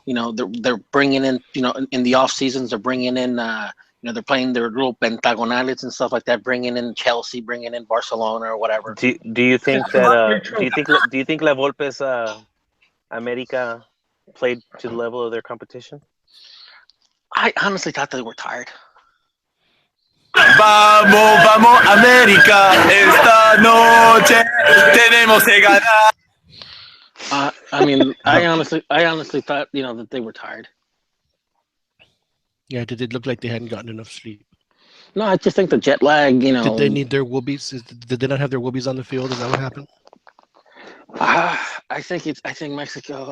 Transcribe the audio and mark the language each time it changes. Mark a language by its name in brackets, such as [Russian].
[English] They're bringing in, in the off seasons, they're bringing in, they're playing their little pentagonales and stuff like that, bringing in Chelsea, bringing in Barcelona or whatever. Do you think that? Do you think La Volpe's America played to the level of their competition? I honestly thought they were tired. [Spanish] Vamos, América, esta noche tenemos que ganar. [English] I honestly thought, that they were tired. Yeah, did it look like they hadn't gotten enough sleep? No, I just think the jet lag, Did they need their whoobies? Did they not have their whoobies on the field? Is that what happened? I think Mexico.